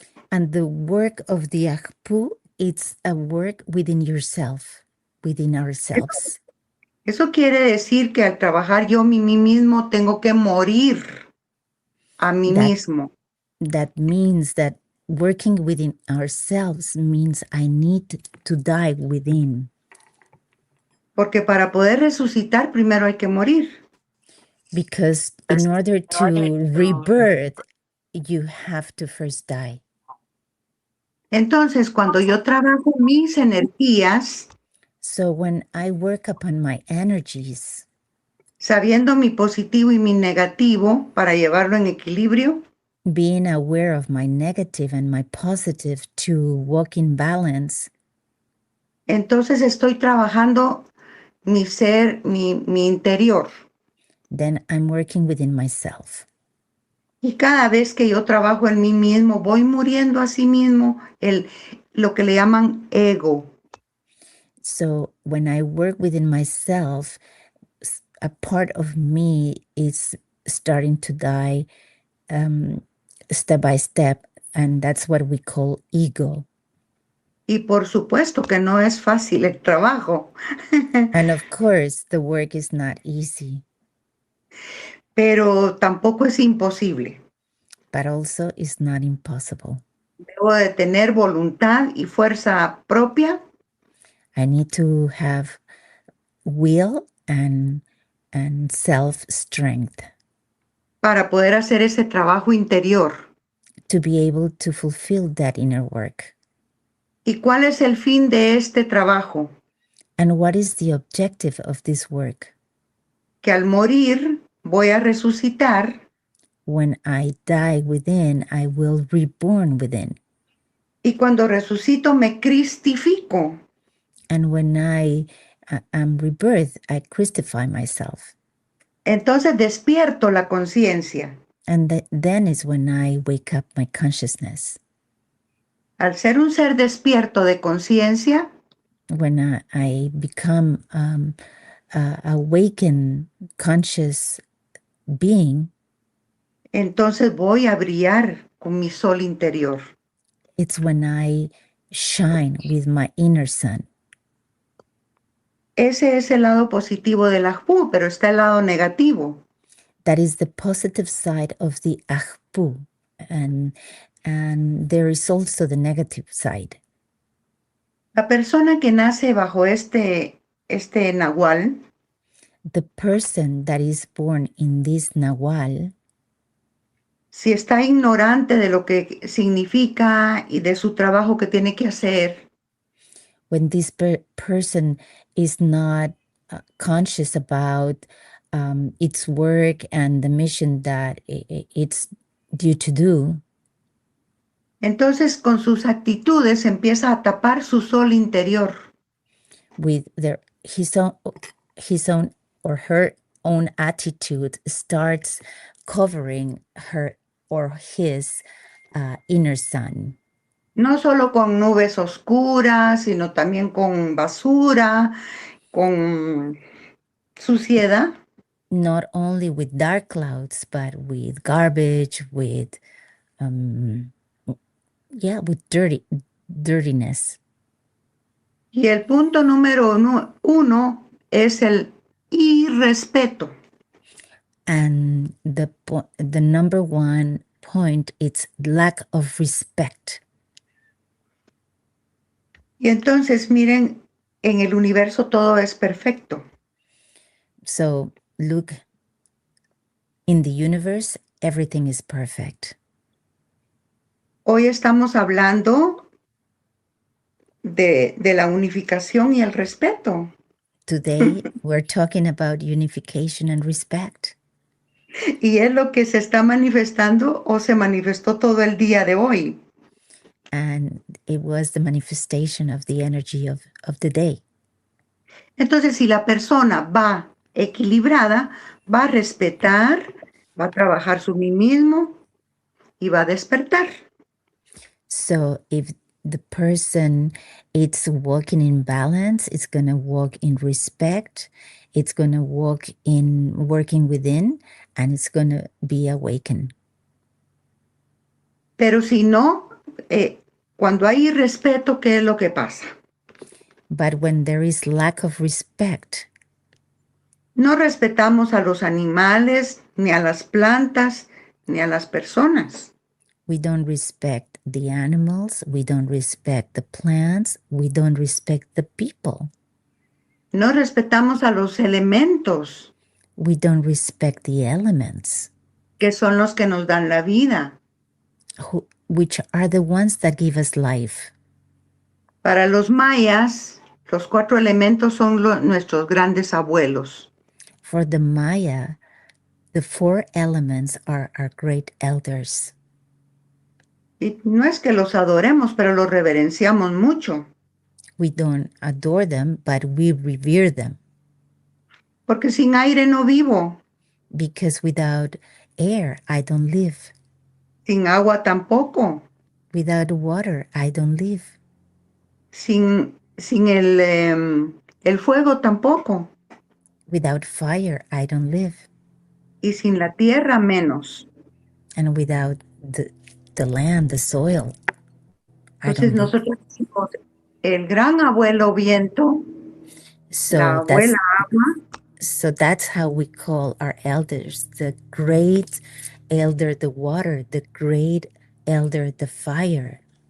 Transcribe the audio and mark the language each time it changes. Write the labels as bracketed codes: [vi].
[en] And the work of the Ajpu, it's a work within yourself, within ourselves. [es] Eso quiere decir que al trabajar yo mí mismo tengo que morir a mí mismo. [en] That means that working within ourselves means I need to die within. [es] Porque para poder resucitar primero hay que morir. [en] Because in order to rebirth, you have to first die. [es] Entonces, cuando yo trabajo mis energías, [en] So when I work upon my energies, [es] sabiendo mi positivo y mi negativo para llevarlo en equilibrio, [en] being aware of my negative and my positive to walk in balance, [es] entonces estoy trabajando mi ser, mi interior. [en] then I'm working within myself. [es] Y cada vez que yo trabajo en mí mismo, voy muriendo a sí mismo lo que le llaman ego. [en] So when I work within myself, a part of me is starting to die step by step, and that's what we call ego. [es] Y por supuesto que no es fácil el trabajo. [en] And of course, the work is not easy, [es] pero tampoco es imposible. [en] but also it's not impossible. [es] Debo de tener voluntad y fuerza propia [en] I need to have will and self-strength [es] para poder hacer ese trabajo interior. [en] to be able to fulfill that inner work. [es] ¿Y cuál es el fin de este trabajo? [en] And what is the objective of this work? [es] Que al morir voy a resucitar [en] When I die within, I will reborn within. [es] y cuando resucito me cristifico. [en] And when I am rebirth, I crucify myself. [es] entonces despierto la conciencia. [en] And then is when I wake up my consciousness. [es] Al ser un ser despierto de conciencia, [en] When I become a awakened, conscious being, [es] entonces voy a brillar con mi sol interior. [en] it's when I shine with my inner sun. [es] Ese es el lado positivo del Ajpu, pero está el lado negativo. [en] That is the positive side of the Ajpu. And there is also the negative side. [es] La persona que nace bajo este nahual, [en] The person that is born in this Nahual, [es] si está ignorante de lo que significa y de su trabajo que tiene que hacer, [en] when this person is not conscious about its work and the mission that it's due to do, [es] entonces con sus actitudes empieza a tapar su sol interior. [en] with his own or her own attitude starts covering her or his inner sun. [es] No solo con nubes oscuras, sino también con basura, con suciedad. [en] Not only with dark clouds, but with garbage, with with dirtiness. [es] Y el punto número uno es el irrespeto. [en] And the number one point, it's lack of respect. [es] Y entonces miren, en el universo todo es perfecto. [en] So look, in the universe, everything is perfect. [es] Hoy estamos hablando de la unificación y el respeto. [en] Today, we're talking about unification and respect. [es] Y es lo que se está manifestando o se manifestó todo el día de hoy. [en] And it was the manifestation of the energy of the day. [es] Entonces, si la persona va equilibrada, va a respetar, va a trabajar su mí mismo y va a despertar. [en] So if the person is walking in balance, it's going to walk in respect, it's going to walk in working within, and it's going to be awakened. [es] Pero si no, cuando hay irrespeto, ¿qué es lo que pasa? [en] But when there is lack of respect, [es] no respetamos a los animales, ni a las plantas, ni a las personas. [en] we don't respect the animals, we don't respect the plants, we don't respect the people. [es] No respetamos a los elementos, [en] We don't respect the elements, [es] que son los que nos dan la vida. [en] which are the ones that give us life. [es] Para los mayas, los 4 elementos son nuestros grandes abuelos. [en] For the Maya, the 4 elements are our great elders. [es] Y no es que los adoremos, pero los reverenciamos mucho. [en] We don't adore them, but we revere them. [es] Porque sin aire no vivo, [en] Because without air, I don't live. [es] sin agua tampoco, [en] Without water, I don't live. [es] sin el fuego tampoco, [en] Without fire, I don't live. [es] y sin la tierra menos. [en] And without the land, the soil, I [es] Entonces nosotros decimos, el gran abuelo viento, la abuela agua, [en] that's how we call our elders, the great elder, the water, the great elder, the fire,